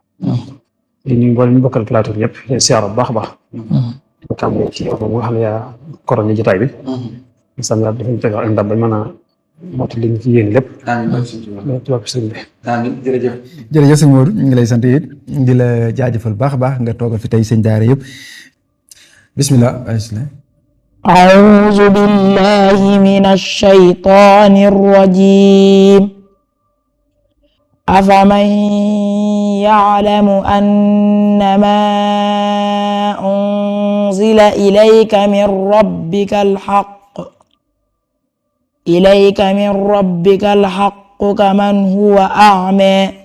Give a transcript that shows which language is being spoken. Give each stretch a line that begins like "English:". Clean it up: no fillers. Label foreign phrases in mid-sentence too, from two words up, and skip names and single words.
Wolof: di nuyu mboolem ñu bokkal plateau bi yëpp leen siyaar bu baax a baax. di tàmbali ci yow nga xam ne yaa korone jotaay bi. sam yàlla dafa ñu tegal ak ndam bañ mën a mottali li ñu ci yéen lépp. amiin tubaab sëriñ bi. amiin jërëjëf sëñ Modou ñu ngi lay sant it di la jaajëfal baax a baax nga toogal fi tey sëñ daara yëpp bismillah.
Arabic: أعوذ بالله من الشيطان الرجيم أفمن يعلم أنما أنزل إليك من ربك الحق كمن هو أعمى